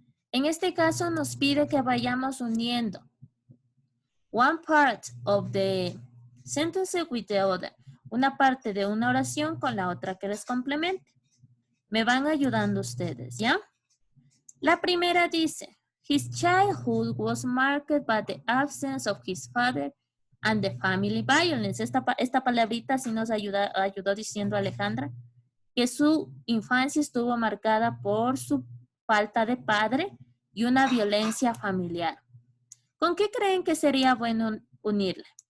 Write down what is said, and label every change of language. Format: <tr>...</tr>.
<es>En este caso nos pide que vayamos uniendo</es> <en>one part of the sentence with the other.</en> <es>Una parte de una oración con la otra que les complemente. Me van ayudando ustedes, ¿ya? La primera dice,</es> <en>his childhood was marked by the absence of his father and the family violence.</en> <es>Esta palabrita sí nos ayudó diciendo Alejandra, que su infancia estuvo marcada por su falta de padre y una violencia familiar. ¿Con qué creen que sería bueno unirle?</es>